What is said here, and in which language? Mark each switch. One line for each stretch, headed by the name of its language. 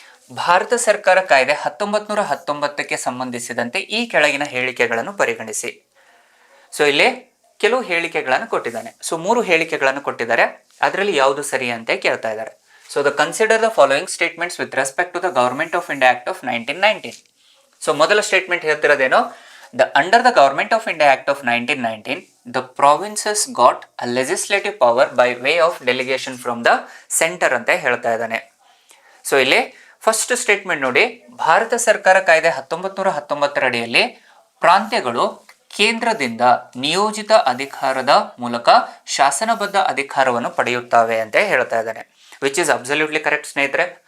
Kannada: ಭಾರತ ಸರ್ಕಾರ ಕಾಯ್ದೆ 1919ಕ್ಕೆ ಸಂಬಂಧಿಸಿದಂತೆ ಈ ಕೆಳಗಿನ ಹೇಳಿಕೆಗಳನ್ನು ಪರಿಗಣಿಸಿ. ಸೊ ಇಲ್ಲಿ ಕೆಲವು ಹೇಳಿಕೆಗಳನ್ನು ಕೊಟ್ಟಿದ್ದಾನೆ. ಸೊ 3 ಹೇಳಿಕೆಗಳನ್ನು ಕೊಟ್ಟಿದ್ದಾರೆ. ಅದರಲ್ಲಿ ಯಾವುದು ಸರಿ ಅಂತ ಕೇಳ್ತಾ ಇದ್ದಾರೆ.
English: So the consider the following statements with respect to the Government of India Act of 1919. So
Kannada: ಮೊದಲ statement ಹೇಳ್ತಿರೋದೇನು?
English: Under the Government of India Act of 1919, the provinces got a legislative power by way of delegation from the center
Kannada: ಅಂತ ಹೇಳ್ತಾ ಇದ್ದಾನೆ. So ಇಲ್ಲಿ first statement ನೋಡಿ, ಭಾರತ ಸರ್ಕಾರ ಕಾಯ್ದೆ 1919 ಅಡಿಯಲ್ಲಿ ಪ್ರಾಂತ್ಯಗಳು ಕೇಂದ್ರದಿಂದ ನಿಯೋಜಿತ ಅಧಿಕಾರದ ಮೂಲಕ ಶಾಸನಬದ್ಧ ಅಧಿಕಾರವನ್ನು ಪಡೆಯುತ್ತವೆ ಅಂತ ಹೇಳ್ತಾ ಇದ್ದಾನೆ,
English: which is absolutely correct
Kannada: ಸ್ನೇಹಿತರೆ.